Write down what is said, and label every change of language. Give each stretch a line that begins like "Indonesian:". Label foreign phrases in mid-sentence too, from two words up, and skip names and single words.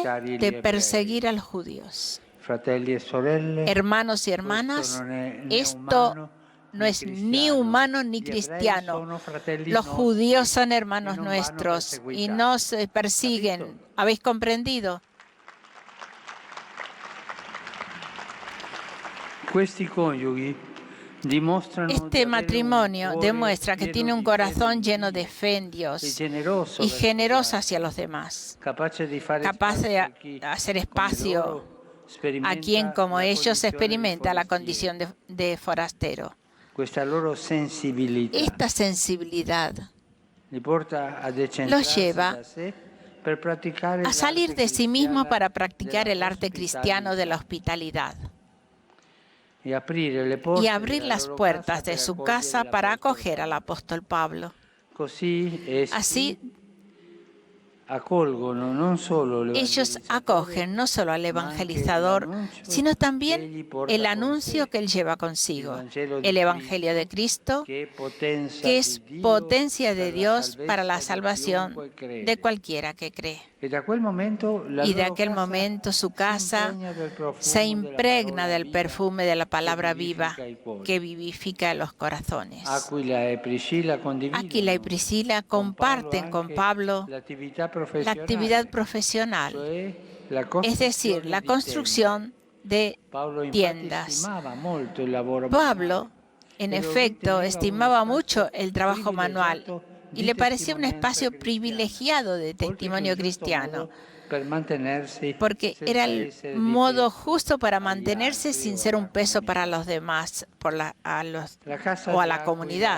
Italian: perseguitare gli
Spanish: de
Italian: ebrei.
Spanish: perseguir a los judíos.
Italian: Fratelli e sorelle,
Spanish: Hermanos y
Italian: questo
Spanish: hermanas,
Italian: non è né
Spanish: esto
Italian: umano,
Spanish: no
Italian: né
Spanish: es ni
Italian: cristiano.
Spanish: humano ni
Italian: Gli ebrei
Spanish: cristiano.
Italian: sono fratelli
Spanish: Los
Italian: nostri
Spanish: judíos son
Italian: e
Spanish: hermanos
Italian: non vanno
Spanish: nuestros y
Italian: perseguitati.
Spanish: no se persiguen.
Italian: Capito?
Spanish: ¿Habéis comprendido?
Italian: Questi coniughi dimostrano
Spanish: Este
Italian: di avere un
Spanish: matrimonio
Italian: cuore
Spanish: demuestra que
Italian: pieno
Spanish: tiene un
Italian: di
Spanish: corazón
Italian: fede
Spanish: lleno de
Italian: Dio
Spanish: fe en
Italian: e
Spanish: Dios
Italian: generoso
Spanish: y
Italian: verso
Spanish: generoso
Italian: gli altri,
Spanish: hacia los demás,
Italian: capace di fare
Spanish: capaz de
Italian: spazio a chi,
Spanish: hacer
Italian: come
Spanish: espacio
Italian: loro,
Spanish: a
Italian: sperimenta
Spanish: quien como
Italian: la
Spanish: ellos
Italian: condizione di
Spanish: experimenta la
Italian: forestieri.
Spanish: condición de forastero.
Italian: Questa loro sensibilità
Spanish: Esta sensibilidad
Italian: li porta a
Spanish: los
Italian: decentrarsi
Spanish: lleva
Italian: da sé per praticare
Spanish: a salir
Italian: l'arte
Spanish: de sí mismo
Italian: cristiana
Spanish: para practicar
Italian: della
Spanish: el arte cristiano de la
Italian: ospitalità
Spanish: hospitalidad
Italian: e aprire le porte
Spanish: y abrir
Italian: della
Spanish: las
Italian: loro
Spanish: puertas
Italian: casa
Spanish: de
Italian: per
Spanish: su
Italian: accogliere
Spanish: casa para
Italian: l'apostolo
Spanish: acoger al
Italian: Paolo.
Spanish: apóstol Pablo.
Italian: Così essi
Spanish: Así
Italian: accolgono non solo
Spanish: ellos
Italian: l'evangelizzatore,
Spanish: acogen no solo al
Italian: ma anche
Spanish: evangelizador,
Italian: l'annuncio
Spanish: sino
Italian: che
Spanish: también
Italian: egli porta
Spanish: el
Italian: con
Spanish: anuncio
Italian: sé,
Spanish: que él lleva
Italian: il
Spanish: consigo,
Italian: Vangelo di
Spanish: el Evangelio de Cristo,
Italian: che è potenza
Spanish: que es
Italian: di Dio
Spanish: potencia de
Italian: per la
Spanish: Dios para la
Italian: salvezza di
Spanish: salvación
Italian: chiunque crede.
Spanish: de cualquiera que cree.
Italian: E da quel momento la
Spanish: Y de
Italian: loro
Spanish: aquel
Italian: casa
Spanish: momento su
Italian: si
Spanish: casa
Italian: impregna del profumo
Spanish: se
Italian: della
Spanish: impregna
Italian: parola
Spanish: del
Italian: viva
Spanish: perfume de la palabra
Italian: che
Spanish: viva
Italian: vivifica i cuori.
Spanish: que vivifica los corazones.
Italian: Aquila e Priscilla condividono
Spanish: Aquila y Priscila comparten con Pablo
Italian: l'attività
Spanish: la
Italian: professionale,
Spanish: actividad profesional,
Italian: cioè la
Spanish: es decir, la construcción de
Italian: Paolo infatti
Spanish: tiendas.
Italian: stimava molto il lavoro
Spanish: Pablo, en
Italian: e lo
Spanish: efecto,
Italian: riteneva
Spanish: estimaba
Italian: uno
Spanish: mucho
Italian: stato
Spanish: el trabajo manual
Italian: privilegiato
Spanish: y le parecía un espacio privilegiado de testimonio cristiano, porque era el modo justo para mantenerse sin ser un peso para los demás o a la comunidad.